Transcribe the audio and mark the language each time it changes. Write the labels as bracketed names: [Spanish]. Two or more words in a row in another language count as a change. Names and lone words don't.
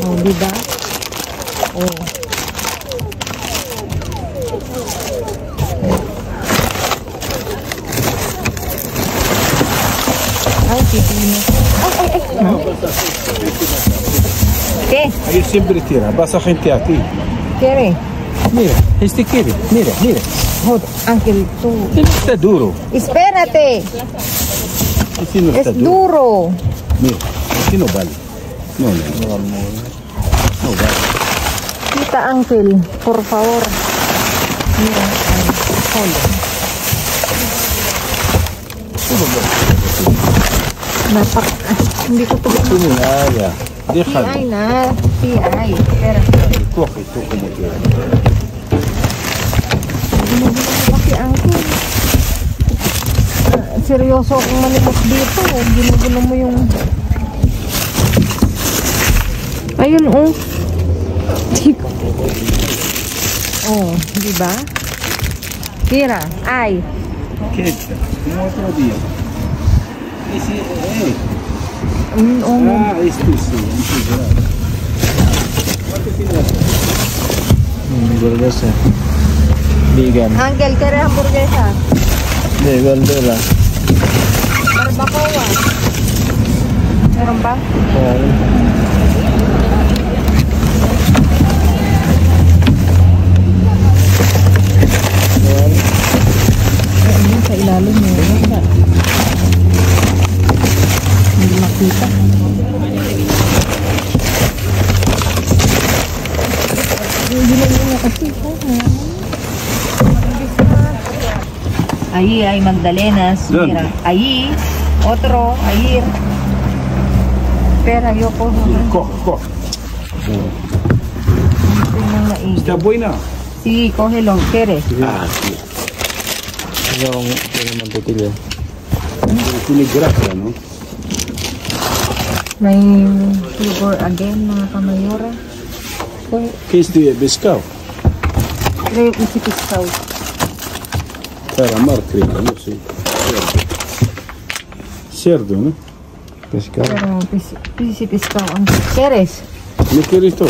[Filipino] Diba? Oh. Ay, pipino. Ay. [Spanish] ¿Qué? Ahí siempre tira, pasa gente aquí. ¿Quiere? Mira, este quiere, mira. Joder, Ángel, tú. Este no está duro. Espérate. Este no está Es duro. Mira, este no vale. No vale. Quita, Ángel, por favor. Mira, joder. [Filipino] Hindi ko ito. [Spanish] Tiene nada. Sí Déjalo. hay nada. Sí hay. Espera. Coge tú como quieras. [Filipino] Kasi Ángel. Seryoso akong malimos dito. Ginugulo mo yung... Ayun, oh. Oh, di ba? [Spanish] Tira. Ay. Quieto, como otro día. Ese, Oh. este sí, hamburguesa. Vegan. Ángel, ¿quieres hamburguesa? De verdura. Barbacoa. [Filipino] Meron ba? Ayun, sa ilalim mo. Hindi makita. Hindi lang niya kasi. [Spanish] Ahí hay magdalenas. ¿Dónde? Mira, ahí, otro, ahí. Espera, yo cojo. Coge. [Filipino] Tingnan na eh. [Spanish] ¿Está buena? Sí, cógelo, ¿quieres? Ah, sí. Tiene mantequilla. Tiene grasa, ¿no? [Filipino] May [English] sugar again, [Filipino] mga kamayora. [Spanish] ¿Qué es de pescado? Creo que sí pescado. Calamar, creo, no sé. Cerdo, ¿no? Pescado. Pero sí pescado. ¿Quieres? ¿No quieres todo?